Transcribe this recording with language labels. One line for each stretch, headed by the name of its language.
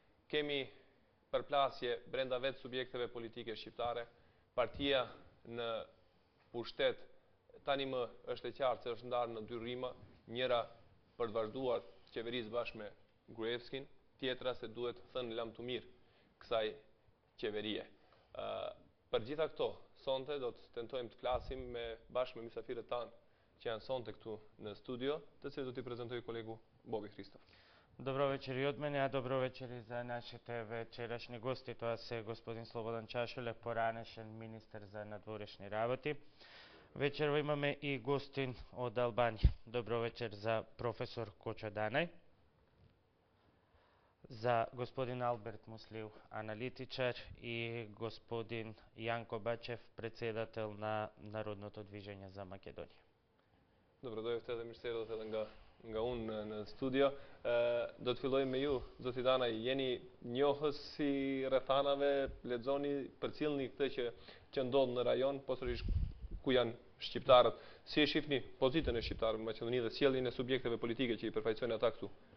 Albanian: Kemi përplasje brenda vetë subjekteve politike shqiptare, partia në pushtet tani më është e qartë se është ndarë në dy rryma, njëra për të vazhduar të qeverisë bashkë me Gruevskin, tjetra se duhet thënë lam të mirë kësaj qeverie. Për gjitha këto, sonte do të tentojmë të flasim bashkë me mysafirët tanë që janë sonte këtu në studio, të cilët do t'i prezentoj kolegu Bobi Hristof.
Macedonian: Добро вечер и од мене, а добро вечер и за нашите вечерашни гости. Тоа се господин Слободан Чашулев, поранешен министер за надворешни работи. Вечерва имаме и гостин од Албанија. Добро вечер за професор Кочо Данај, за господин Алберт Муслиу, аналитичар, и господин Јанко Бачев, председател на Народното движење за Македонија. Добро дојдовте
Albanian: edhe mirë se erdhët edhe nga unë në studio. Do të filloj me ju, zoti Danaj, jeni njohës si rrethanave, lexoni, përcjellni këtë që ndodh në rajon, posërisht ku janë shqiptarët. Si e shihni pozitën e shqiptarëve në Maqedoni dhe sjelljen e subjekteve politike që i përfaqësojnë ata këtu?